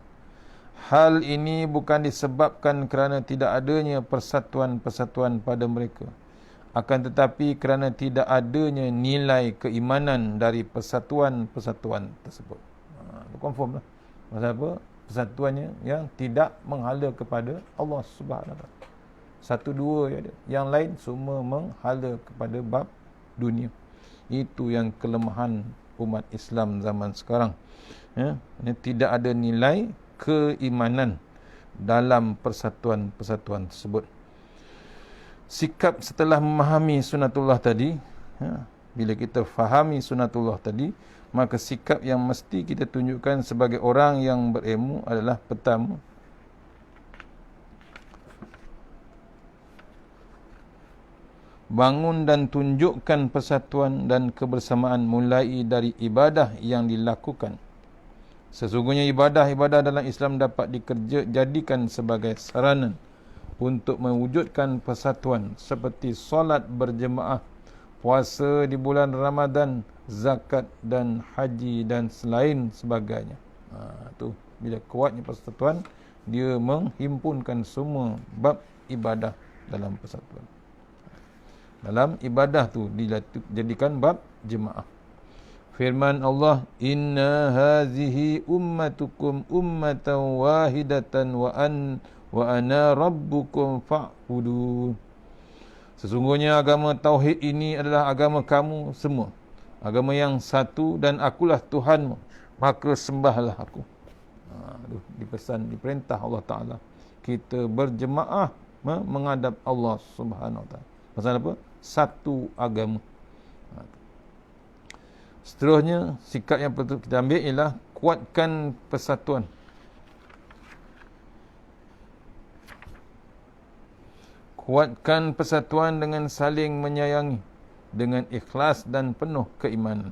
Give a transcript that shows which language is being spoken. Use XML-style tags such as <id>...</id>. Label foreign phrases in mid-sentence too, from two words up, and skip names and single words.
<ms>Hal ini bukan disebabkan kerana tidak adanya persatuan-persatuan pada mereka, akan tetapi kerana tidak adanya nilai keimanan dari persatuan-persatuan tersebut. Confirm lah. Pasal apa? Persatuannya yang tidak menghala kepada Allah</ms> <ar>سبحانه وتعالى.</ar> <ms>Satu dua je ada. Yang lain semua menghala kepada bab dunia. Itu yang kelemahan umat Islam zaman sekarang. Ya, tidak ada nilai keimanan dalam persatuan-persatuan tersebut. Sikap setelah memahami sunatullah tadi, bila kita fahami sunatullah tadi, maka sikap yang mesti kita tunjukkan sebagai orang yang berilmu adalah pertama, bangun dan tunjukkan persatuan dan kebersamaan mulai dari ibadah yang dilakukan. Sesungguhnya ibadah-ibadah dalam Islam dapat dijadikan sebagai sarana untuk mewujudkan persatuan seperti solat berjemaah, puasa di bulan Ramadan, zakat dan haji dan selain sebagainya. Tu bila kuatnya persatuan, dia menghimpunkan semua bab ibadah dalam persatuan. Dalam ibadah tu dijadikan bab jemaah. Firman Allah,</ms> <ar>إن هذه أمتكم أمة واحدة وأنا ربكم فاعبدون.</ar> <ms>Sesungguhnya agama tauhid ini adalah agama kamu semua, agama yang satu, dan akulah Tuhanmu, maka sembahlah aku. Diperintah Allah Ta'ala kita berjemaah menghadap Allah</ms> <ar>سبحانه وتعالى.</ar> <ms>Pasal apa? Satu agama. Seterusnya, sikap yang perlu kita ambil ialah kuatkan persatuan. Kuatkan persatuan dengan saling menyayangi, dengan ikhlas dan penuh keimanan.</ms>